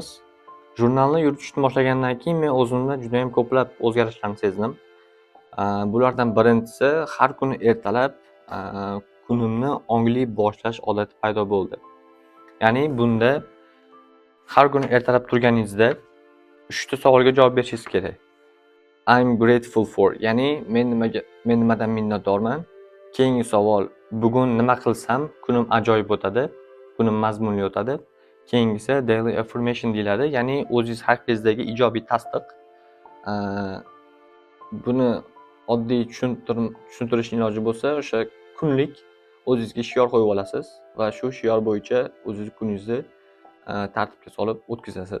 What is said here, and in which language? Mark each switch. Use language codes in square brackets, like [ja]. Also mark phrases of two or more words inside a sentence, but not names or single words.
[uz] Jurnalni yuritishni boshlagandan keyin men o'zimda juda ham ko'plab o'zgarishlarni sezdim. Bulardan birinchisi har kuni ertalab kunimni ongli boshlash odati paydo bo'ldi. Ya'ni bunda har kuni ertalab turganingizda 3 ta savolga javob berishingiz kerak. [en] I'm grateful for, [uz] ya'ni men nimadan minnatdorman. Keyingi savol, bugun nima qilsam kunim ajoyib o'tadi, kunim mazmunli o'tadi. Keyingisi [en] daily affirmation [uz] deyiladi, ya'ni o'zingiz haqqingizdagi ijobiy tasdiq. Buni oddiy tushuntirish iloji bo'lsa, o'sha kunlik o'zingizga shior qo'yib olasiz va shu shior bo'yicha o'zingiz kuningizni tartibga solib o'tkazasiz.